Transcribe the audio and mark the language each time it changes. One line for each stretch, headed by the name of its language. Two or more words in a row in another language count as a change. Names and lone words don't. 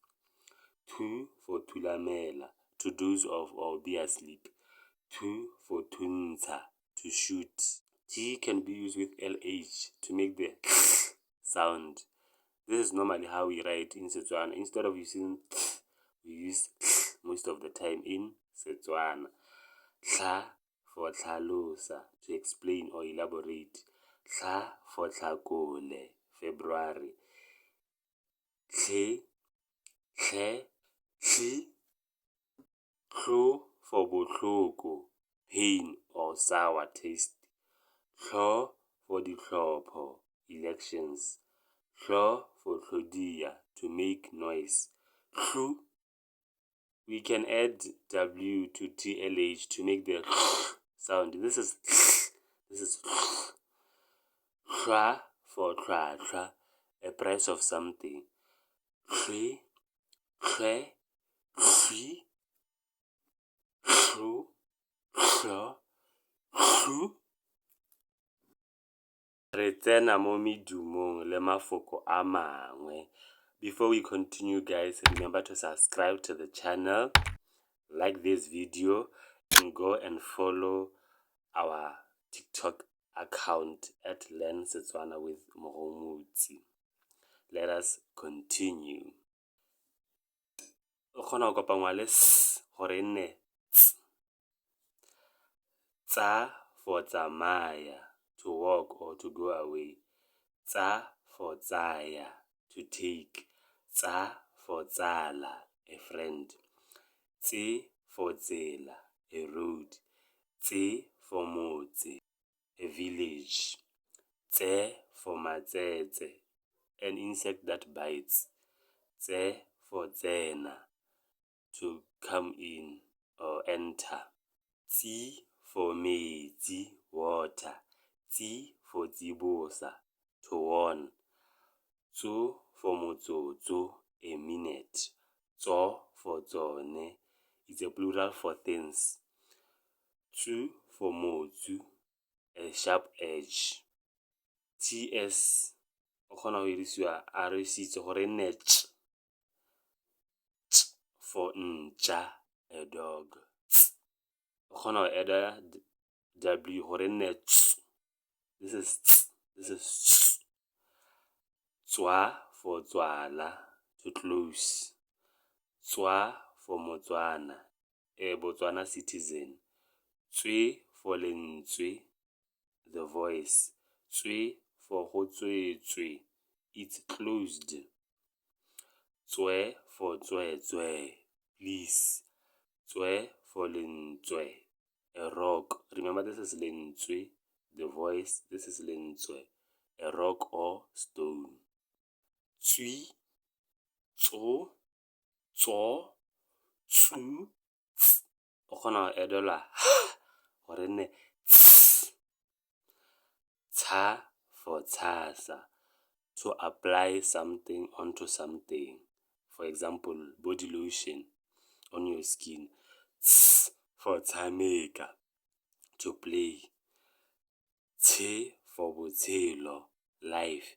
English: Tu for tulamela, to doze off or be asleep. Tu for tunza, to shoot. T can be used with LH to make the sound. This is normally how we write in Setswana. Instead of using we use most of the time in Setswana. Tla for tlhalosa, to explain or elaborate. Tla for tlhakole, February.
Tswana: Tle, tle, tli.
English: Tlo for botlhoko, pain or sour taste. Tlo for ditlhopho, elections. Tlo for tlhodia, to make noise. Tlu, we can add W to TLH to make the sound. This is Tla for tlhwatlhwa, a price of something.
Tswana: Tlhwe, tlhwe, tlhwi, tlho, tlho, tlhu. Re tsena mo medumong le mafoko a mangwe.
English: Before we continue, guys, remember to subscribe to the channel, like this video, and go and follow our TikTok account at Learn Setswana with Mohomutsi. Let us continue.
Tswana: O kgona go kopangwa le S gore nne ts.
English: Tsa for tsamaya, to walk or to go away. Tsa for tsaya, to take. Tsa for tsala, a friend. Tse for tsela, a road. Tse for motse, a village. Tse for matsetse, an insect that bites. Tse for tsena, to come in or enter. Tsi for metsi, water. Tsi for tsibosa, to warn. Tso for motsotso, a minute. Tso for tsone, it's a plural for things. Tsu for motsu, a sharp edge.
Tswana: TS o kgona go dirisiwa a re sitse gore nne ch.
English: Ch for ntša, a dog.
Tswana: Tss o kgona go add W gore nne ts.
English: This is ts. This is ts. Tswa for tswala, to close. Tswa for Motswana, a Botswana citizen. Tswe for lentswe, the voice. Tswe for go tswetswe, it's closed. Tswe for tswetswe, please. Tswe for lentswe, a rock. Remember, this is lentswe, the voice. This is lentswe, a rock or stone.
Tswana: Tswi, tso, tso, tsu, ts. O kgona go edola gore nne tss.
English: Tsa for tshasa, to apply something onto something. For example, body lotion on your skin. Tss for tshameka, to play. Tshe for botshelo, life.